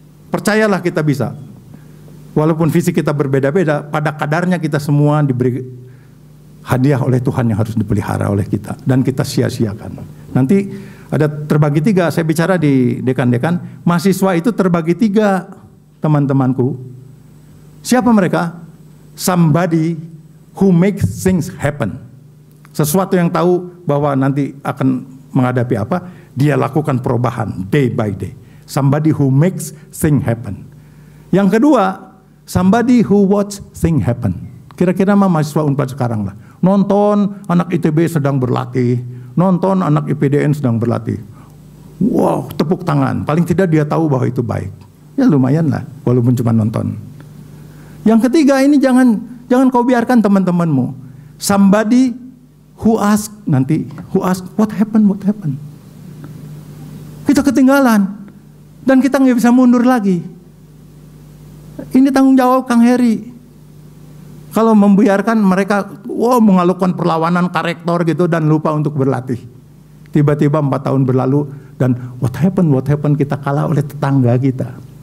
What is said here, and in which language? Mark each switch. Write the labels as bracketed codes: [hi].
[id] Percayalah kita bisa. Walaupun fisik kita berbeda-beda, pada kadarnya kita semua diberi hadiah oleh Tuhan yang harus dipelihara oleh kita, dan kita sia-siakan. Nanti ada terbagi 3, saya bicara di dekan-dekan, mahasiswa itu terbagi 3, teman-temanku. Siapa mereka? [en] Somebody who makes things happen. [id] Sesuatu yang tahu bahwa nanti akan menghadapi apa, dia lakukan perubahan [en] day by day. Somebody who makes things happen. [id] Yang kedua, [en] somebody who watch things happen. [id] Kira-kira mahasiswa Unpad sekarang lah. Nonton anak ITB sedang berlatih, nonton anak IPDN sedang berlatih. Wow, tepuk tangan. Paling tidak dia tahu bahwa itu baik. Ya lumayan lah, walaupun cuma nonton. Yang ketiga ini jangan kau biarkan teman-temanmu. [en] Somebody who ask what happened? [id] Kita ketinggalan dan kita nggak bisa mundur lagi. Ini tanggung jawab Kang Heri. Kalau membiarkan mereka mengalukan perlawanan karakter gitu dan lupa untuk berlatih. Tiba-tiba 4 tahun berlalu dan [en] what happened [id] kita kalah oleh tetangga kita.